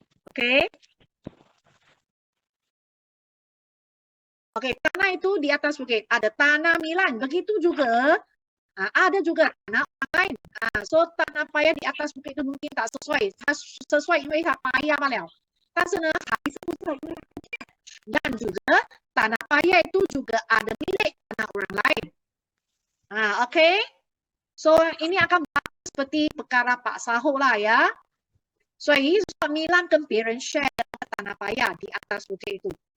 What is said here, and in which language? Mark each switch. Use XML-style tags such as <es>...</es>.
<ms>Okey. Okey, tanah itu di atas bukit. Ada tanah Milan. Begitu juga ada juga tanah lain. So tanah paya di atas bukit itu mungkin tak sesuai.</ms> <zh>它sesuai 因为它paya 罢了。但是呢，还是不</zh> <ms>sesuai dan juga tanah paya itu juga ada milik tanah orang lain. Okey. So ini akan seperti perkara Pak Sahok lah ya.</ms> <zh>所以说米兰跟别人</zh> <ms>share tanah paya di atas bukit itu.</ms>